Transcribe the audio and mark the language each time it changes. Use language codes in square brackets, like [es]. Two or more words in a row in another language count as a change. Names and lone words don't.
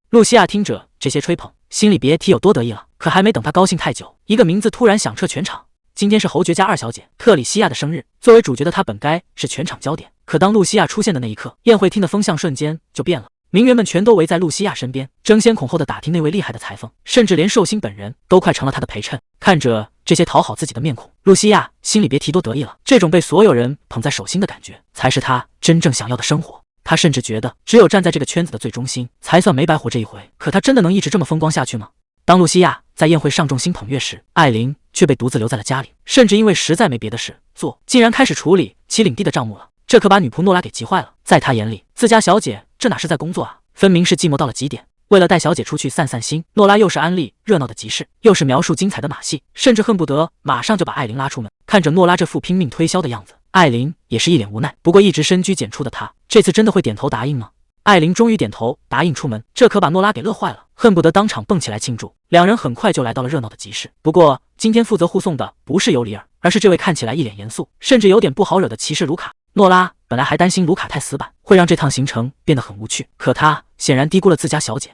[zh] 露西亞聽着這些吹捧，心裡別提有多得意了。可還沒等她高興太久，一個名字突然響徹全場。今天是侯爵家二小姐特里西亞的生日，作為主角的她本該是全场焦點，可當露西亞出現的那一刻，宴會廳的風向瞬間就變了。名媛們全都圍在露西亞身邊，爭先恐後的打聽那位厲害的裁縫，甚至連壽星本人都快成了她的陪襯。看着這些討好自己的面孔，露西亞心裡別提多得意了。這種被所有人捧在手心的感覺，才是她真正想要的生活。她甚至覺得，只有站在這個圈子的最中心，才算沒白活這一回。可她真的能一直這麼風光下去嗎？當露西亞在宴會上众星捧月時，艾琳卻被獨自留在了家裡，甚至因為實在沒別的事做，竟然開始處理其領地的賬目了。這可把女僕諾拉給急壞了。在她眼裡，自家小姐這哪是在工作啊，分明是寂寞到了極點。為了帶小姐出去散散心，諾拉又是安利熱鬧的集市，又是描述精彩的馬戲，甚至恨不得馬上就把艾琳拉出門。看着諾拉這副拼命推銷的樣子，艾琳也是一臉無奈。不過一直深居簡出的她，這次真的會點頭答應嗎？艾琳終於點頭答應出門，這可把諾拉給樂壞了，恨不得當場蹦起來慶祝。兩人很快就來到了熱鬧的集市。不過今天負責護送的不是尤里爾，而是這位看起來一臉嚴肅，甚至有點不好惹的騎士盧卡。諾拉本來還擔心盧卡太死板，會讓這趟行程變得很無趣，可他顯然低估了自家小姐。